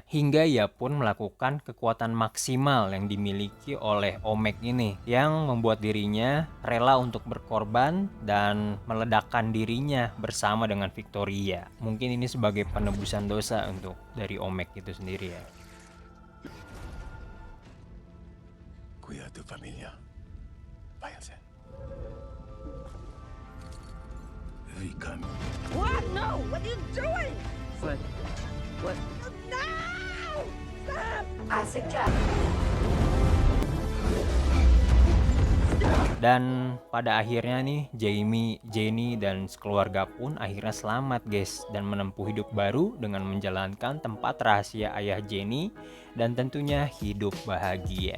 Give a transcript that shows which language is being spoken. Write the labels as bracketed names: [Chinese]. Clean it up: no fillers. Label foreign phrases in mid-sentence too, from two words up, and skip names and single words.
[Indonesian] Hingga ia pun melakukan kekuatan maksimal yang dimiliki oleh Omek ini, yang membuat dirinya rela untuk berkorban dan meledakkan dirinya bersama dengan Victoria. Mungkin ini sebagai penebusan dosa untuk dari Omek itu sendiri ya. [Spanish] Cuida a tu familia. Váyanse. Vicam. [English] What? No! What are you doing? What? No! Stop! I suggest. [Indonesian] Dan pada akhirnya nih Jamie, Jenny, dan sekeluarga pun akhirnya selamat guys, dan menempuh hidup baru dengan menjalankan tempat rahasia ayah Jenny dan tentunya hidup bahagia.